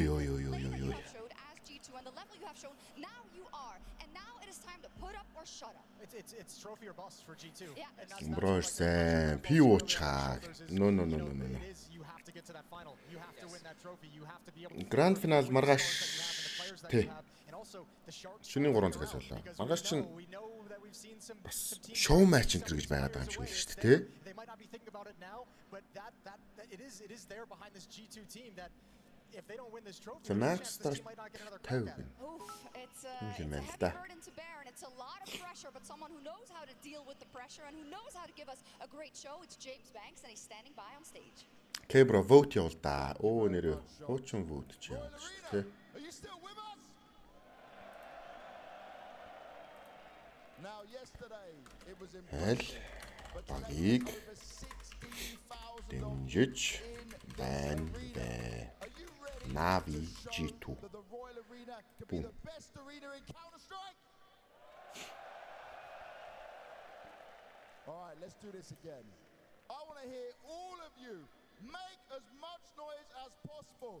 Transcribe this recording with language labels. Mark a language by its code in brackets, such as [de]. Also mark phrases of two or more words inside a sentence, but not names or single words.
[en] You have showed as G2 and the level you have shown, now you are. And now it is time to put up or shut up. It's trophy or bust for G2. Yeah. Brorsen, POчаг. No. You have to get to that final. You have to win that trophy. You have to be able to Grand final [mn] маргааш тий. Шөнийн 3 цагаас болоо. Маргааш чинь бас шоу матч энэ гэж байгаад байгаа юм шиг байна шүү дээ, тий. [en] They might not be thinking about it now, but that it is there behind this G2 team that if they don't win this trophy, the match starts it's a heavy burden to bear, and it's a lot of pressure, but someone who knows how to deal with the pressure and who knows how to give us a great show, it's James Banks, and he's standing by on stage. [mn] Okay, bro, vote явуул да. Оо нэрээ. Хуучин vote ч явуул шүү дээ. [en] Are you still with us? Now yesterday it was [mn] багийг дэмжиж байна бэ. [en] Navi G2. Boom. All right, let's do this again. I want to hear all of you make as much noise as possible.